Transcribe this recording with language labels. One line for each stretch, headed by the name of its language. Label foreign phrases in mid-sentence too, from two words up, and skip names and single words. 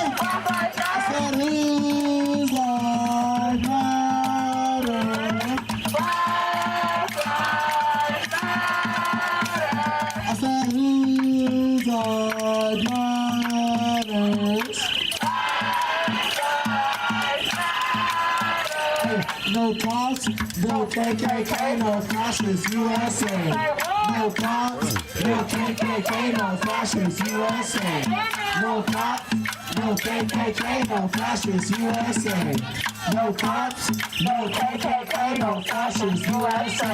English: I said whose lives matter? I said whose lives matters? No cops, no KKK, no fascist USA. No cops, no KKK, no fascist USA. No cops, no KKK, no fascist USA. No cops, no KKK, no fascist USA.